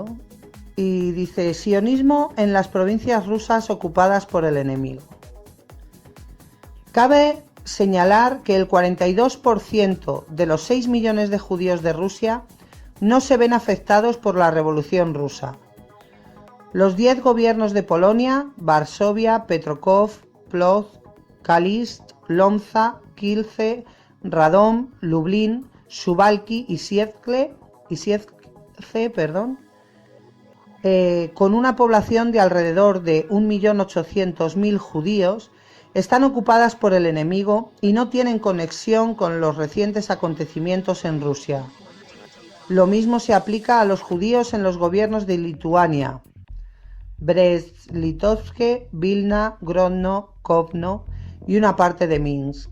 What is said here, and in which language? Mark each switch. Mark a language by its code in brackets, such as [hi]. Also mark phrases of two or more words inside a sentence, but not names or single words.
[es] Y dice, sionismo en las provincias rusas ocupadas por el enemigo. Cabe señalar que el 42% de los 6 millones de judíos de Rusia no se ven afectados por la Revolución Rusa. Los 10 gobiernos de Polonia, Varsovia, Petrokov, Plock, Kalisz, Lomza, Kielce, Radom, Lublin, Suwałki y Siedlce, con una población de alrededor de 1.800.000 judíos, están ocupadas por el enemigo y no tienen conexión con los recientes acontecimientos en Rusia. Lo mismo se aplica a los judíos en los gobiernos de Lituania, Brest-Litovsk, Vilna, Grodno, Kovno y una parte de Minsk.